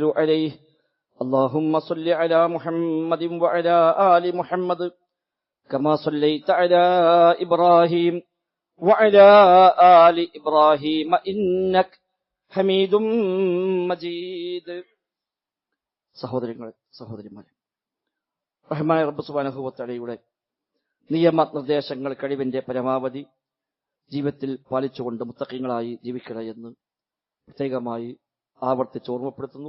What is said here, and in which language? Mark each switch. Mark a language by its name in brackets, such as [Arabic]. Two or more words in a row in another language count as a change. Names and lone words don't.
[Arabic] عليه اللهم صل على محمد وعلى آل محمد كما صليت على إبراهيم وعلى آل إبراهيم إنك حميد مجيد. [Malayalam] സഹോദരങ്ങളെ, സഹോദരിമാരെ, റഹ്മാനായ റബ്ബ് [Arabic] سبحانه وتعالى [Malayalam] നിയമനിർദ്ദേശങ്ങൾ കഴിവിന്റെ പരമാവധി ജീവിതത്തിൽ പാലിച്ചുകൊണ്ട് മുത്തഖീങ്ങളായി ജീവിക്കുക എന്ന് പ്രത്യേകമായി ആവർത്തിച്ച് ഓർമ്മപ്പെടുത്തുന്നു.